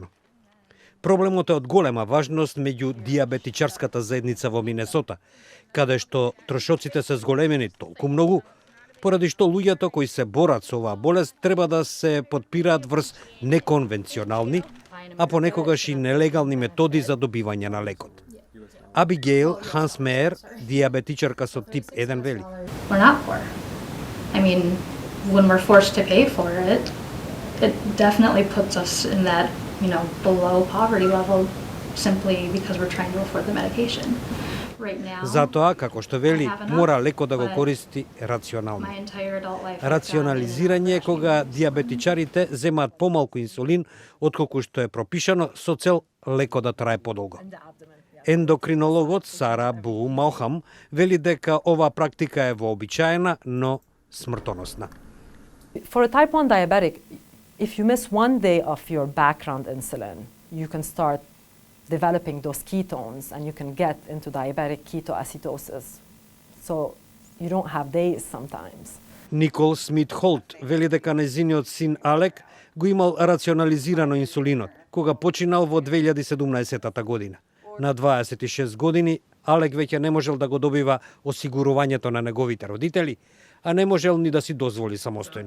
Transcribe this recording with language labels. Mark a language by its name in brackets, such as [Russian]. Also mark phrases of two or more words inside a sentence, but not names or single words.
[Macedonian] Проблемот е од голема важност меѓу дијабетичарската заедница во Минесота, каде што трошоците се зголемени толку многу, поради што луѓето кои се борат со оваа болест треба да се потпираат врз неконвенционални, а понекогаш и нелегални методи за добивање на лекот. Абигейл Ханс Меер, дијабетичарка со тип 1 вели. [English] We're not poor. I mean, when we're forced to pay for it, it definitely puts us in that, below poverty level simply because we're trying to afford the medication. right now. [Macedonian] Затоа, како што вели, мора леко да го користи рационално. [English] My entire adult life I've gone in and out of [Macedonian] Рационализирање е кога диабетичарите земаат помалку инсулин отколку што е пропишано со цел леко да трае подолго. Ендокринологот Сара Бу Малхам вели дека оваа практика е вообичаена, но смртоносна. [English] For a type 1 diabetic, if you miss 1 day of your background insulin, you can start developing those ketones and you can get into diabetic ketoacidosis. So you don't have days sometimes. [Macedonian] Никол Смит Холт вели дека незиниот син Алек го имал рационализирано инсулинот, кога починал во 2017 година. На 26 години Алек веќе не можел да го добива осигурувањето на неговите родители, а не можел ни да си дозволи самостојно.